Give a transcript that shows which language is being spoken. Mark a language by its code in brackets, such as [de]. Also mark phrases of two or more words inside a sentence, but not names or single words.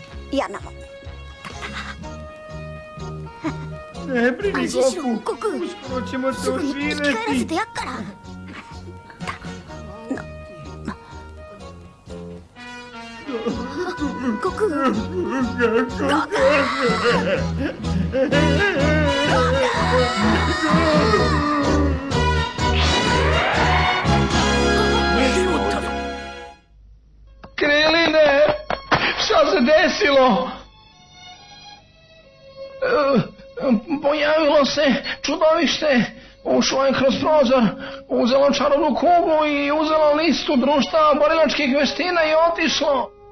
[sr] Ja na mogu. Ne brini, Anžišu, Goku. Goku. Uskoro ćemo se [ja] すぐに生き返らせ [sr] oživjeti. [ja] てやっから。悟空。 [sr] Kriline, šta se desilo? Pojavilo se čudovište, ušlo je kroz prozor, uzelo čarobnu kubu i uzelo listu društva borilačkih veština i otišlo.